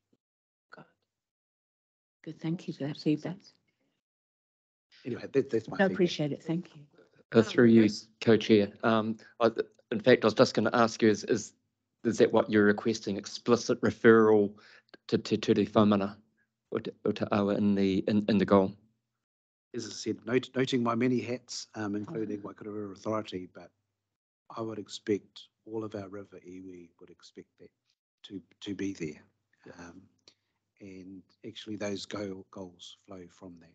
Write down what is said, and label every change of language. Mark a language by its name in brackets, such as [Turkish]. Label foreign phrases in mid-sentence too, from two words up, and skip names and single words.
[English] Good, thank you for that feedback. Anyway, that's my feedback. I appreciate it, thank you. Through you, Co-Chair. In fact, I was just going to ask you, is that what you're requesting, explicit referral to [Māori] Te Whamana o te awa [English] in the goal. As I said, noting my many hats, including Waikato Authority, but I would expect all of our river iwi would expect that to be there. And actually those goals flow from that.